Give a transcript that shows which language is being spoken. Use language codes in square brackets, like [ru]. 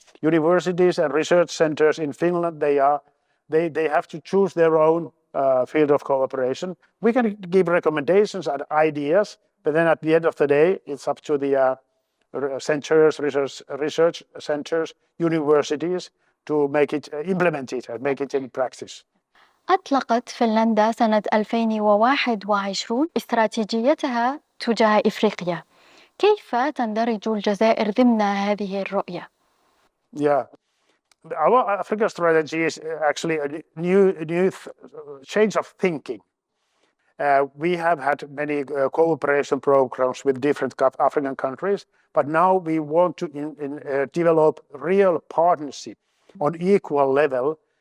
[en] Universities and research centers in Finland, they have to choose their own field of cooperation. We can give recommendations and ideas, but then at the end of the day, it's up to the centers, research centers, universities to make it, implement it and make it in practice. [ar] أطلقت فنلندا سنة 2021 استراتيجيتها تجاه إفريقيا. كيف تندرج الجزائر ضمن هذه الرؤية؟ [en] Yeah, our Africa strategy is actually a new change of thinking. We have had many cooperation programs with different African countries, but now we want to develop real partnership on equal level.